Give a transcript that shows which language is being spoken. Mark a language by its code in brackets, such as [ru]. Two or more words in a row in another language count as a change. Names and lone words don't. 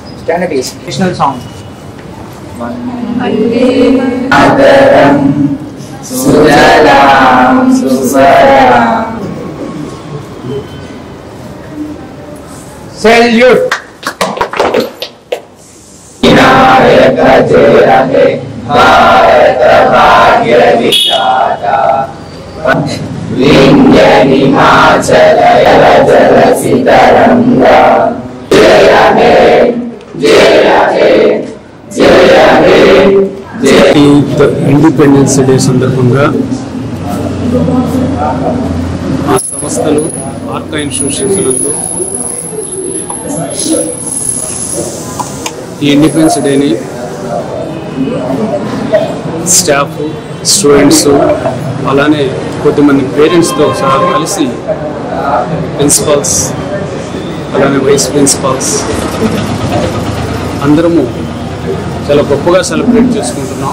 [en] Janatis, traditional song. Salute. [hi] विनायक जय हे भारत भाग्य विधाता विंध्य हिमाचल जल सितरंगा जय हे जय हे जय हे [en] Independence Day [te] సందర్భంగా ఆ సంస్థలు ఆర్కా ఇన్స్టిట్యూషన్స్ నందు ఈ ఇండిపెండెన్స్ డేని [en] staff students [te] అలానే కొద్దిమంది పేరెంట్స్తో సహా కలిసి ప్రిన్సిపాల్స్ అలానే [en] vice principals [te] అందరము చాలా గొప్పగా సెలబ్రేట్ చేసుకుంటున్నాం.